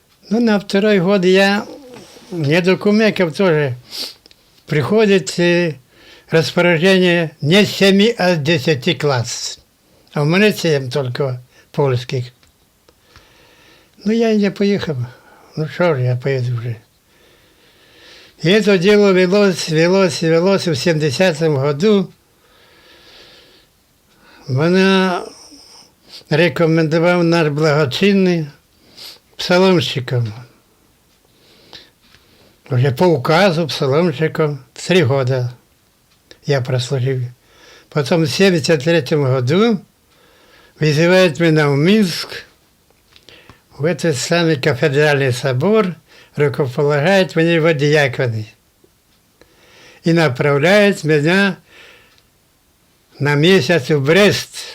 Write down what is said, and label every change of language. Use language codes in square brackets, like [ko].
[ru] Ну, на 2-й год я, не документов тоже, приходит распоряжение не 7, а 10 класс. А у меня 7 только польских. Ну, я и не поехал. Ну, что же, я поеду уже. И это дело велось в 70-м году. [uk] Мене рекомендував наш благочинний псаломщиком. [ru] Уже по указу псаломщиком 3 года я прослужил. Потом в 73-м году вызывает меня в Минск, в этот самый кафедральный собор, рукополагает мне в диаконы и направляет меня на месяц в Брест.